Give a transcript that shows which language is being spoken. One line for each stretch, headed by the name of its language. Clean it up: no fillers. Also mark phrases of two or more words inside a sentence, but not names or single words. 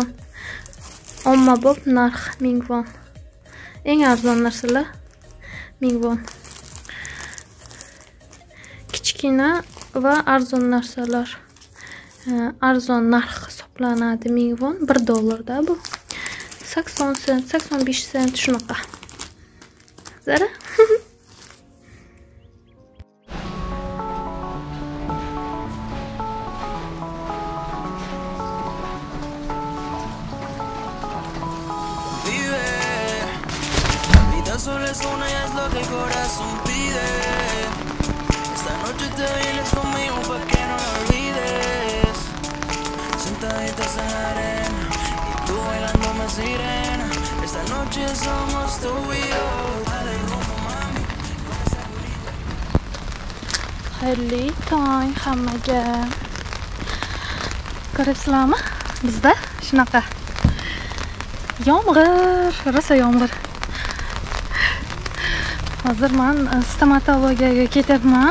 Uzbek: Ommabop narx 1000 won. Eng arzon narsalar 1000 won. Kichkina va arzon narsalar. Arzon narx hisoblanadi. Mingvon $1 da bu. 80 sent, 85 sent shunaqa. Zara.
Spanish: Solo es una y es lo que el corazón pide. Esta noche te vienes conmigo pa' que no lo olvides. Sentaditas en la arena y tú bailando más sirena. Esta noche somos tú y yo. Dale rumbo, mami.
Uzbek: Xayrli tong hammaga. Ko'ryapsizlarmi? Bizda shunaqa yomg'ir, rosa yomg'ir. Hozir men stomatologiyaga ketyapman.